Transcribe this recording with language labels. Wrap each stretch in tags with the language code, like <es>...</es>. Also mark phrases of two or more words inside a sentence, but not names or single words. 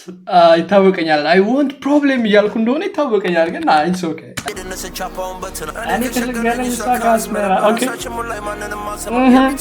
<am>አ፣ ይታወቀኛል።</am> <en>I want problem</en> <am>እያልኩ እንደሆነ ይታወቀኛል፣ ግን አይ፣</am> <en>it's okay።</en> <am>እኔ ከሸገረኝ እሷ ከአስመራ። ኦኬ። እህ።</am>